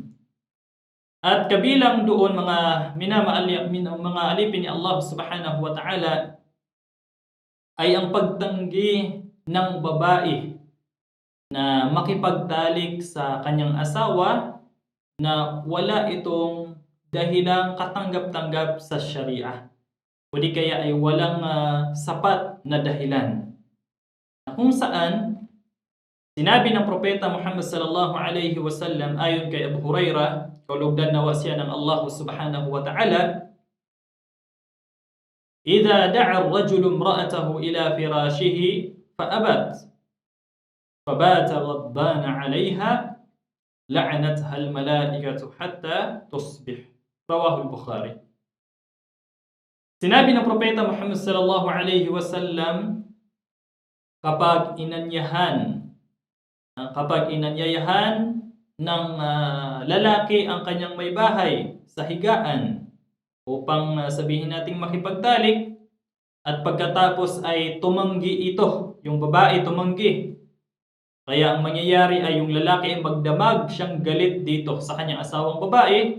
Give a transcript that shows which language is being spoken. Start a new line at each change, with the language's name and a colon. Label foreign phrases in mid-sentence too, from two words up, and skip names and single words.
Filipino: At kabilang doon mga mga alipin ni Allah
Arabic: سبحانه وتعالى
Filipino: ay ang pagtanggi ng babae na makipagtalik sa kanyang asawa na wala itong dahilang katanggap-tanggap sa Sharia o di kaya ay walang sapat na dahilan, na kung saan sinabi ng propeta Muhammad
Arabic: صلى الله عليه وسلم
Filipino: ayon kay Abu Hurairah, kaulugdan nawa siya ng Allah
Arabic: سبحانه وتعالى, "إذا دعا الرجل امرأته إلى فراشه فأبت، فبات غضبان عليها، لعنتها الملائكة حتى تصبح." رواه البخاري.
Filipino: Sinabi ng propeta Muhammad
Arabic: صلى الله عليه وسلم,
Filipino: kapag inanyayahan ng lalaki ang kanyang may bahay sa higaan upang sabihin nating makipagtalik, at pagkatapos ay tumanggi ito, yung babae tumanggi, kaya ang mangyayari ay yung lalaki ay magdamag siyang galit dito sa kanyang asawang babae.